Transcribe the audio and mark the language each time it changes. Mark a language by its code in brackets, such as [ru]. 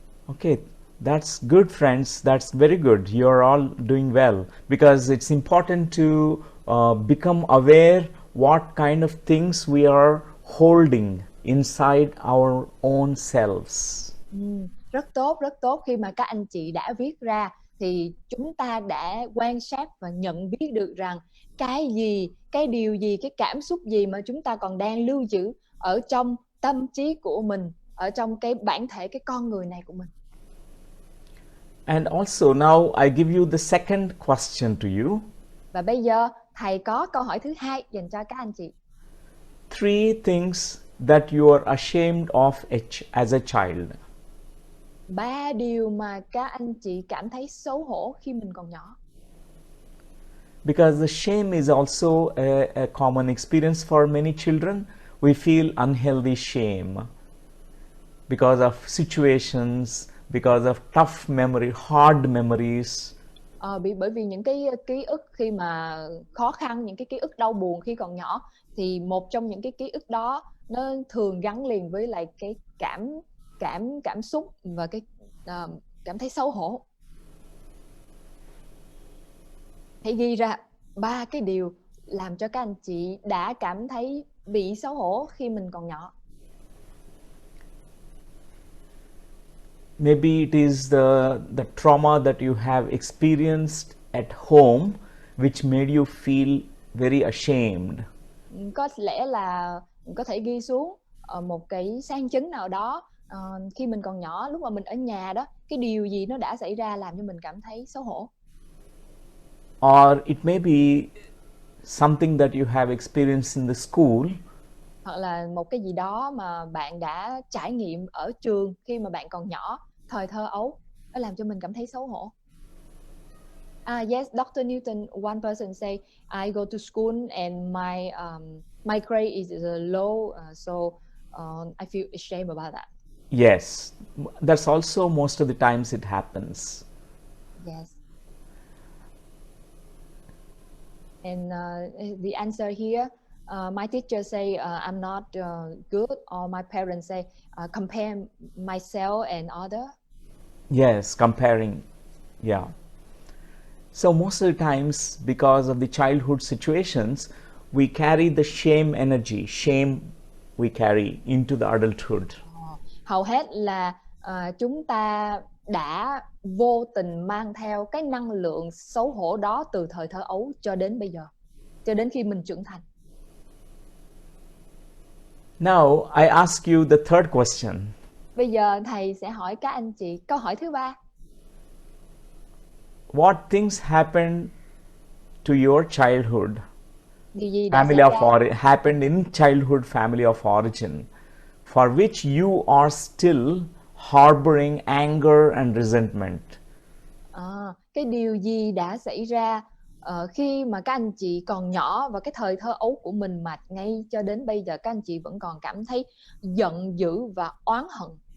[en] Okay, that's good, friends. That's very good. You're all doing well, because it's important to become aware what kind of things we are holding inside our own selves. [vi] Rất tốt khi mà các anh chị đã viết ra thì chúng ta đã quan sát và nhận biết được rằng cái gì, cái điều gì, cái cảm xúc gì mà chúng ta còn đang lưu giữ ở trong tâm trí của mình, ở trong cái bản thể, cái con người này của mình. [en] And also now I give you the second question to you. [vi] Và bây giờ thầy có câu hỏi thứ hai dành cho các anh chị. [en] 3 things that you are ashamed of as a child. [vi] 3 điều mà các anh chị cảm thấy xấu hổ khi mình còn nhỏ. [en] Because the shame is also a common experience for many children. We feel unhealthy shame because of situations, because of tough memory, hard memories. [vi] Bởi vì những cái ký ức khi mà khó khăn, những cái ký ức đau buồn khi còn nhỏ, thì một trong những cái ký ức đó nó thường gắn liền với lại cái cảm xúc và cái cảm thấy xấu hổ. Hãy ghi ra 3 cái điều làm cho các anh chị đã cảm thấy bị xấu hổ khi mình còn nhỏ. [en] Maybe it is the trauma that you have experienced at home which made you feel very ashamed. [vi] Có lẽ là có thể ghi xuống một cái sang chấn nào đó khi mình còn nhỏ, lúc mà mình ở nhà đó, cái điều gì nó đã xảy ra làm cho mình cảm thấy xấu hổ? [en] Or it may be something that you have experienced in the school, [vi] Hoặc là một cái gì đó mà bạn đã trải nghiệm ở trường khi mà bạn còn nhỏ, thời thơ ấu, nó làm cho mình cảm thấy xấu hổ. [en] Yes, Dr. Newton, one person say, I go to school and my grade is low, so I feel ashamed about that. yes, that's also most of the times it happens. Yes. And the answer here, my teacher say I'm not good, or my parents say compare myself and other. Yes, comparing. Yeah. So most of the times, because of the childhood situations, we carry the shame energy, shame we carry into the adulthood. [vi] Hầu hết là chúng ta đã vô tình mang theo cái năng lượng xấu hổ đó từ thời thơ ấu cho đến bây giờ, cho đến khi mình trưởng thành. [en] Now, I ask you the third question. [vi] Bây giờ thầy sẽ hỏi các anh chị câu hỏi thứ ba. [en] What things happened to your childhood? [vi] Điều gì đã xảy ra? [en] Happened in childhood family of origin, for which you are still harboring anger and resentment. [vi] Cái điều gì đã xảy ra khi mà các anh chị còn nhỏ và cái thời thơ ấu của mình, mà ngay cho đến bây giờ các anh chị vẫn còn cảm thấy giận dữ và oán hận.